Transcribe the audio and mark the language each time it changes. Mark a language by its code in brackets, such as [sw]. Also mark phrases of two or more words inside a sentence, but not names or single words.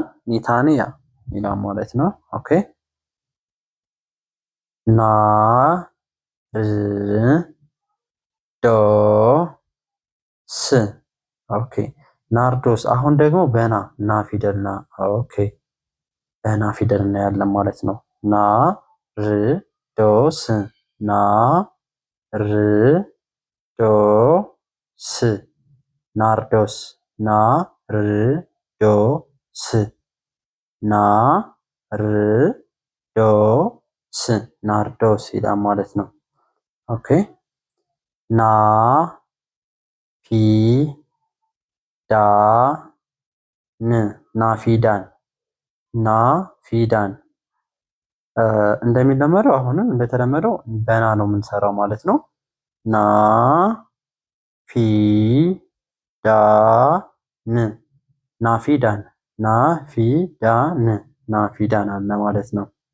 [am] ኒታንያ ይላል ማለት ነው። ኦኬ ና ር ዶ ስ ኦኬ ናርዶስ አሁን ደግሞ በና ና ፊደል ና ኦኬ በና ፊደል እናያለን ማለት ነው። ና ር ዶ ስ ና ር ዶ ስ ናርዶስ ና ር ዶ ስ ና ር ዶ ስ ናርዶስ ይላል ማለት ነው። ኦኬ ና ፊ ዳ ን ናፊዳን ናፊዳን እንደሚለመደው አሁንም እንደተለመደው በና ነው የምንሰራው ማለት ነው። ና ፊ ዳ ን ናፊዳን ናፊዳን ናፊዳን አለ ማለት ነው።